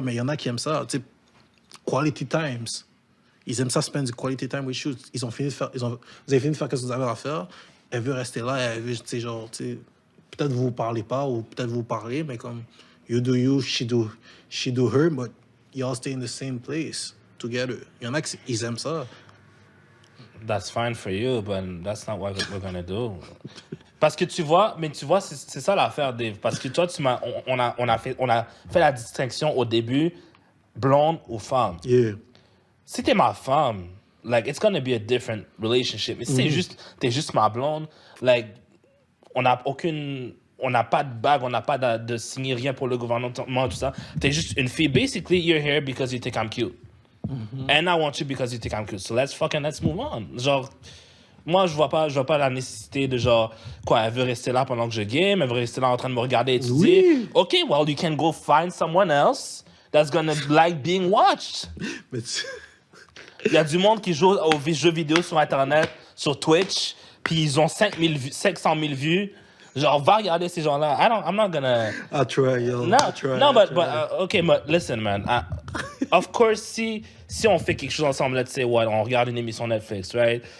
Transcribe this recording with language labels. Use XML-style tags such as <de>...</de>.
<fr>Mais il y en a qui aiment ça, tu sais,</fr> <en>quality times.</en> <fr>Ils aiment ça, spend du</fr> <en>quality time with you.</en> <fr>Vous avez fini de faire ce que vous avez à faire. Elle veut rester là, elle veut, tu sais, genre, tu sais, peut-être vous parlez pas, ou peut-être vous parlez, mais comme,</fr> <en>you do you, she do her, but you all stay in the same place together.</en> <fr>Il y en a qui ils aiment ça.</fr> <en>That's fine for you, but that's not what we're gonna do.</en> <fr>Parce que tu vois, c'est ça l'affaire, Dave. Parce que toi, on a fait la distinction au début, blonde ou femme.</fr> <en>Yeah.</en> <fr>Si t'es ma femme,</fr> <en>like, it's gonna be a different relationship.</en> <fr>Mais si t'es juste ma blonde, like, on n'a pas de bague, on n'a pas de signer rien pour le gouvernement, tout ça. T'es juste une fille.</fr> <en>Basically, you're here because you think I'm cute. And I want you because you think I'm cute. So let's move on.</en> <fr>Genre, moi, je vois pas la nécessité de genre, quoi, elle veut rester là pendant que je game, elle veut rester là en train de me regarder étudier. Oui.</fr> <en>OK, well, you can go find someone else that's gonna like being watched.</en> <fr>Mais Il y a du monde qui joue aux jeux vidéo sur Internet, sur Twitch, puis ils ont 500 000 vues. Genre, va regarder ces gens-là.</fr> <en>I'm not gonna... I try, yo. No, I try. OK, but listen, man. Of course,</en> <fr>si on fait quelque chose ensemble,</fr> <en>let's say,</en> <fr>what, on regarde une émission Netflix,</fr> <en>right?</en>